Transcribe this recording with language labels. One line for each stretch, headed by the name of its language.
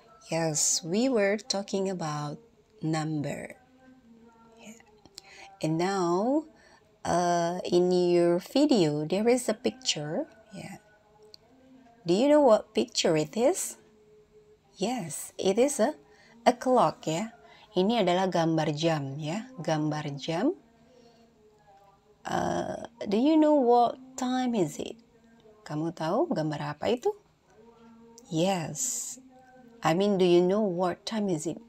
English: Yes, we were talking about number. Yeah. And now, in your video, there is a picture. Yeah. Do you know what picture it is? Yes, it is a clock ya.
Indonesian: Ini adalah gambar jam ya, gambar jam.
English: Do you know what time is it?
Indonesian: Kamu tahu gambar apa itu?
English: Yes. I mean, do you know what time is it?